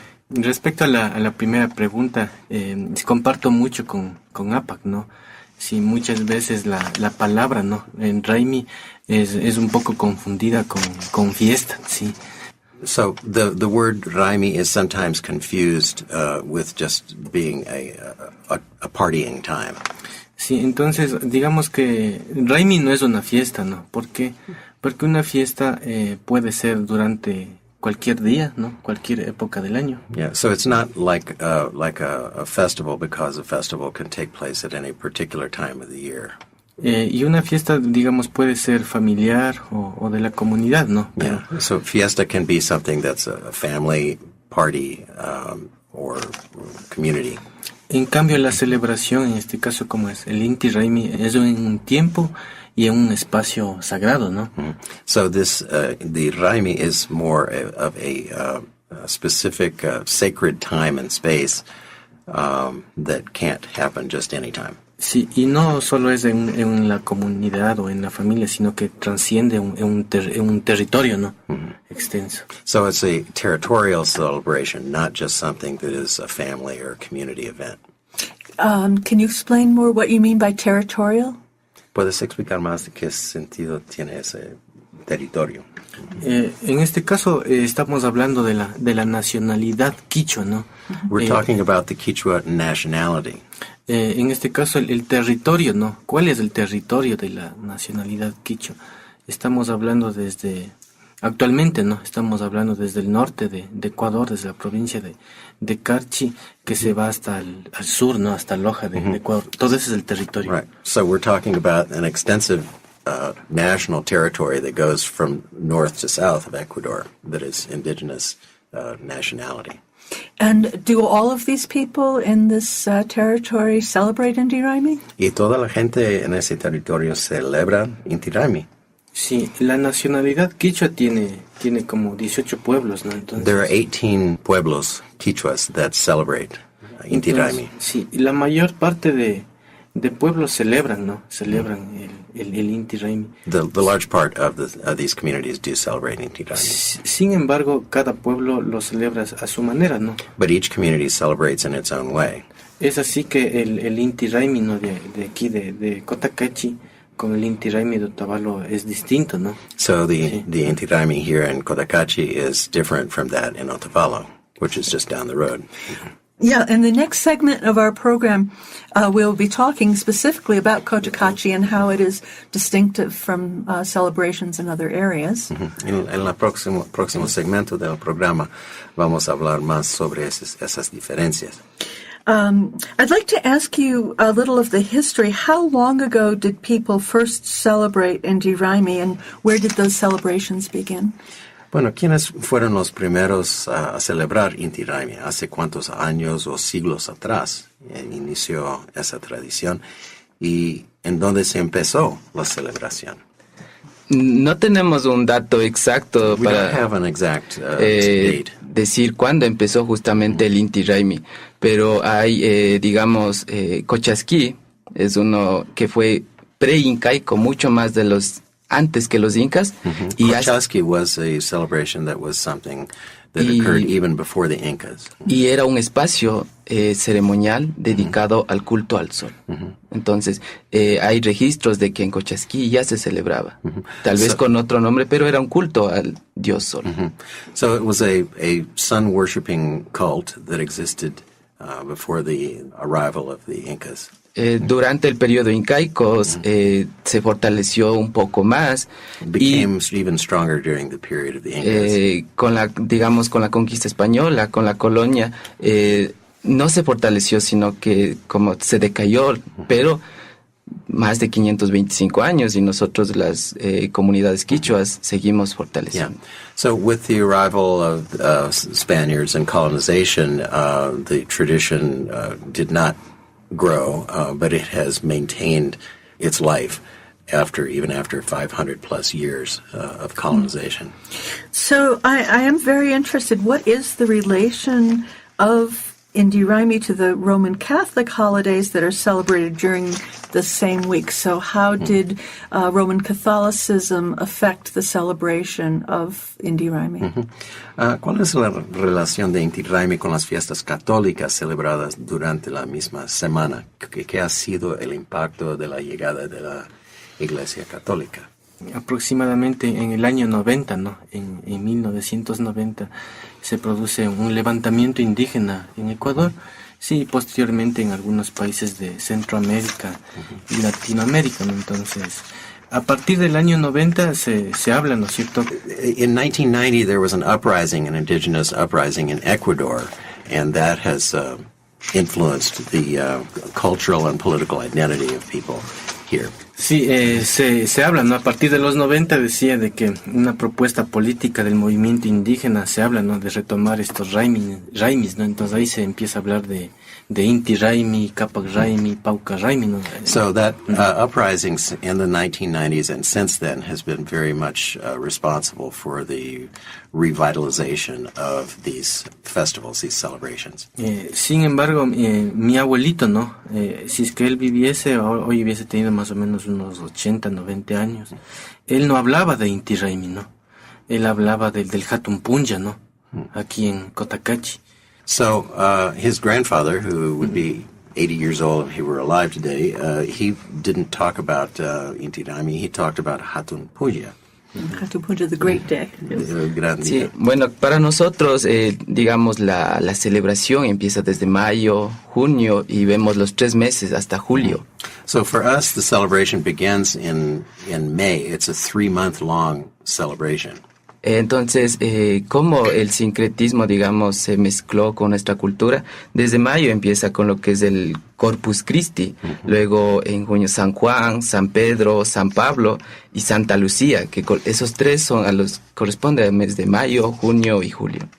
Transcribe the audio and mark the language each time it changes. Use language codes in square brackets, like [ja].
[es] Respecto a la primera pregunta, comparto mucho con Apak, ¿no? Sí, muchas veces la palabra, ¿no? En Raymi es un poco confundida con fiesta, sí. [en] So the word Raymi is sometimes confused with just being a partying time. [es] Sí, entonces digamos que Raymi no es una fiesta, ¿no? ¿Por qué? Porque una fiesta puede ser durante cualquier día, ¿no? Cualquier época del año. [en] Yeah, so it's not like a festival, because a festival can take place at any particular time of the year. [es] Y una fiesta, digamos, puede ser familiar o de la comunidad, ¿no? [en] Yeah. So fiesta can be something that's a family party or community. [es] En cambio, la celebración, en este caso, como es el Inty Raymi, es en un tiempo y en un espacio sagrado, ¿no? [en] So the Raymi is more of a specific sacred time and space that can't happen just any time. [es] Sí, y no solo es en la comunidad o en la familia, sino que transciende un territorio, ¿no? Extenso. [en] So it's a territorial celebration, not just something that is a family or community event. Can you explain more what you mean by territorial? [es] ¿Puedes explicar más de qué sentido tiene ese territorio? En este caso estamos hablando de la nacionalidad quichua, ¿no? [en] We're talking about the Kichwa nationality. [es] En este caso el territorio, ¿no? ¿Cuál es el territorio de la nacionalidad quichua? Estamos hablando actualmente, ¿no? Estamos hablando desde el norte de Ecuador, desde la provincia de Carchi, que se va hasta al sur, ¿no? Hasta Loja de Ecuador. Todo ese es el territorio. [en] Right. So we're talking about an extensive national territory that goes from north to south of Ecuador that is indigenous nationality. And do all of these people in this territory celebrate Inty Raymi? [es] Y toda la gente en ese territorio celebra Inty Raymi. Sí, la nacionalidad quichua tiene como 18 pueblos, ¿no? Entonces, [en] There are 18 [es] pueblos quichuas [en] that celebrate Inty Raymi. [es] Sí, y la mayor parte de pueblos celebran, ¿no? Celebran el Inty Raymi. [en] The large part of these communities do celebrate Inty Raymi. [es] Sin embargo, cada pueblo lo celebra a su manera, ¿no? [en] But each community celebrates in its own way. [es] Es así que el Inty Raymi, ¿no? de aquí, de Cotacachi, con el Inty Raymi de Otavalo es distinto, ¿no? [en] So the Inty Raymi here in Cotacachi is different from that in Otavalo, which is just down the road. Yeah, in the next segment of our program, we'll be talking specifically about Cotacachi and how it is distinctive from celebrations in other areas. [es] En el próximo segmento del programa vamos a hablar más sobre esas diferencias. [en] I'd like to ask you a little of the history. How long ago did people first celebrate Inty Raymi, and where did those celebrations begin? [es] Bueno, ¿quiénes fueron los primeros a celebrar Inty Raymi? ¿Hace cuántos años o siglos atrás inició esa tradición? ¿Y en dónde se empezó la celebración? No tenemos un dato exacto [en] We [es] para [en] don't have an exact date. [es] decir cuándo empezó justamente el Inty Raymi, pero hay, digamos, Cochasquí es uno que fue pre-incaico, mucho más de los antes que los incas. Y [en] Cotacachi was a celebration that was something that occurred even before the Incas. [es] Y era un espacio ceremonial dedicado al culto al sol. Entonces, hay registros de que en Cochasquí ya se celebraba, tal vez con otro nombre, pero era un culto al dios sol. [en] So it was a sun-worshipping cult that existed before the arrival of the Incas. [es] Durante el periodo incaico se fortaleció un poco más. [en] Became even stronger during the period of the Incas. [es] Con la conquista española, con la colonia, no se fortaleció, sino que como se decayó, pero más de 525 años y nosotros las comunidades quichuas seguimos fortaleciendo. [en] Yeah. So with the arrival of Spaniards and colonization, the tradition did not grow, but it has maintained its life even after 500 plus years of colonization. So I am very interested. What is the relation of Inty Raymi to the Roman Catholic holidays that are celebrated during the same week? So how did Roman Catholicism affect the celebration of Inty Raymi? [es] ¿Cuál es la relación de Inty Raymi con las fiestas católicas celebradas durante la misma semana? ¿Qué ha sido el impacto de la llegada de la Iglesia Católica? Aproximadamente en el año 90, ¿no? En 1990 se produce un levantamiento indígena en Ecuador, sí, posteriormente en algunos países de Centroamérica y Latinoamérica, ¿no? Entonces, a partir del año 90 se habla, ¿no es cierto? [en] In 1990 there was an indigenous uprising in Ecuador, and that has influenced the cultural and political identity of people here. [es] Sí, se habla, ¿no? A partir de los 90 decía de que una propuesta política del movimiento indígena se habla, ¿no? De retomar estos raymis, ¿no? Entonces ahí se empieza a hablar de Inty Raymi, Capac Raymi, Pauca Raymi, ¿no? [en] So that uprising in the 1990s and since then has been very much responsible for the revitalization of these festivals, these celebrations. [es] Sin embargo, mi abuelito, ¿no? Si es que él viviese, hoy hubiese tenido más o menos unos 80, 90 años, él no hablaba de Inty Raymi, ¿no? Él hablaba del Hatun Punja, ¿no? Aquí en Cotacachi. [en] So his grandfather, who would be 80 years old if he were alive today, he didn't talk about Inty Raymi, he talked about Hatun Punja. Hatun Punja, the great day. [es] Sí, bueno, para nosotros, digamos, la celebración empieza desde mayo, junio y vemos los 3 meses hasta julio. [en] So for us, the celebration begins in May. It's a 3-month-long celebration. [es] Entonces, como el sincretismo, digamos, se mezcló con nuestra cultura, desde mayo empieza con lo que es el Corpus Christi, luego en junio San Juan, San Pedro, San Pablo y Santa Lucía, que esos 3 son a los corresponde al mes de mayo, junio y julio.